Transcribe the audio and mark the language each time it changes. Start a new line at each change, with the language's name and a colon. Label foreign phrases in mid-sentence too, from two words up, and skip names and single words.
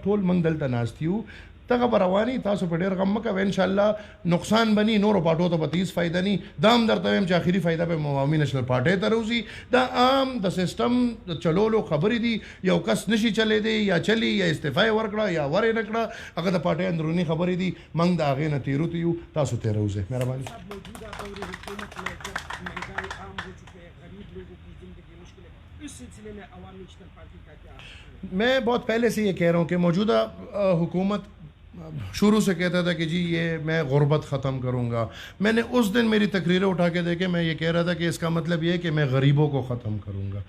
Pashto: ټول موږ دلته ناست یو، دغه به رواني. تاسو په ډېر غم مه کوئ، انشاءالله نقصان به ني، نورو پارټو ته به هیڅ فایده ني. دا هم درته وایم چې آخري فایده به عوامي نیشنل پارټۍ ته راوځي. دا عام د سسټم د چلولو خبرې دي. یو کس نشي چلېدی یا چلی یا استعفا یې ورکړه یا ورې نه کړه، هغه د پارټۍ اندروني خبرې دي. موږ د هغې نه تېرو ته یو، تاسو ترې راوځئ. مهرباني.
Urdu: موجودہ دور حکومت میں جب مہنگائی عام ہو چکے ہیں، غریب لوگوں کی زندگی مشکل ہے، اس سلسلے میں عوامی نیشنل پارٹی کا کیا؟ میں بہت پہلے سے یہ کہہ رہا ہوں کہ موجودہ حکومت شروع سے کہتا تھا کہ جی یہ میں غربت ختم کروں گا. میں نے اس دن میری تقریریں اٹھا کے دیکھے، میں یہ کہہ رہا تھا کہ اس کا مطلب یہ ہے کہ میں غریبوں کو ختم کروں گا.